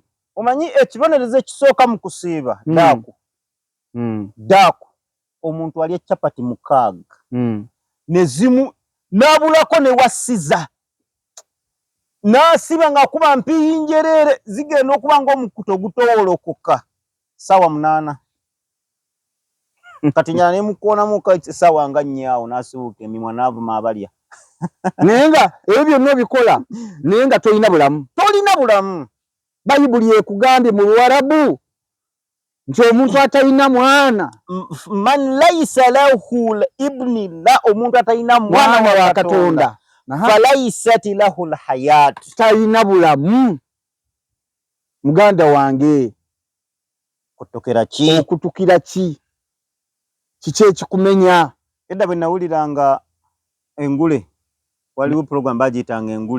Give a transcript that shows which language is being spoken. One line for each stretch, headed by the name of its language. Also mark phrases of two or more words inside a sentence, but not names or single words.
Ganda: Omanyi ekibonerezo ekisooka mu kusiiba daaku omuntu alya chapati 6 nezimu n'abulako ne wasiza n'asiba ng'akuba mpiyinjerere zigenda okuba ng'omukuto ogutowolokoka sawa 8 kati nyala ne mukoonamu sawa nga 4 awo n'asibuuka emimwa n'avuma abalya naye nga ebyo byonna obikola naye nga tolina bulamu. Bayibuli ekugambye mu Luwarabu nti omuntu atalina mwana
Arabic: من ليس له ابن لا
Ganda: omuntu atalina mwana wa Katonda
Arabic: فليست له الحياة
Ganda: talina bulamu. Muganda wange okutukira ki kiki ekikumenya? Edda bwe nawuliranga engule waliwo program bagiyitanga engule